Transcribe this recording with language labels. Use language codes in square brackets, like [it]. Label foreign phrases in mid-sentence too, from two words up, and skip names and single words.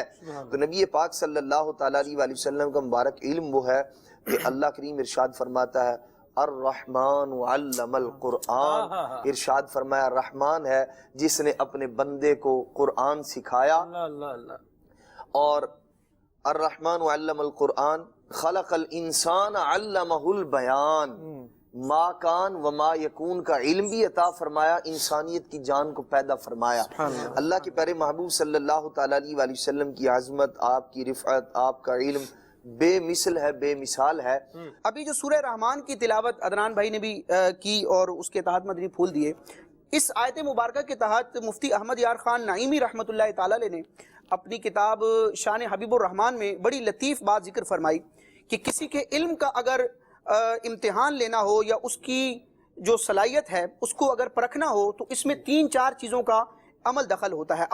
[ur] تو نبی پاک [ar] صلی اللہ تعالیٰ علیہ وآلہ وسلم [ur] کا مبارک علم وہ ہے کہ اللہ کریم ارشاد فرماتا ہے [ar] الرحمن علم القرآن، [ur] ارشاد فرمایا رحمان ہے جس نے اپنے بندے کو قرآن سکھایا۔ [ar] اور الرحمن علم القرآن خلق الانسان علمہ البیان، ما کان و ما یکون [ur] کا علم بھی عطا فرمایا، انسانیت کی جان کو پیدا فرمایا۔ اللہ کے پیارے محبوب [ar] صلی اللہ تعالیٰ علیہ وآلہ وسلم [ur] کی عظمت، آپ کی رفعت، آپ کا علم بے مثل ہے، بے مثال ہے۔ ابھی جو سورہ رحمان کی تلاوت عدنان بھائی نے بھی کی اور اس کے تحت مدنی پھول دیے، اس آیت مبارکہ کے تحت مفتی احمد یار خان نعیمی [ar] رحمۃ اللہ تعالیٰ علیہ [ur] نے اپنی کتاب شان حبیب الرحمان میں بڑی لطیف بات ذکر فرمائی کہ کسی کے علم کا اگر امتحان لینا ہو یا اس کی جو صلاحیت ہے اس کو اگر پرکھنا ہو تو اس میں 3-4 چیزوں کا عمل دخل ہوتا ہے۔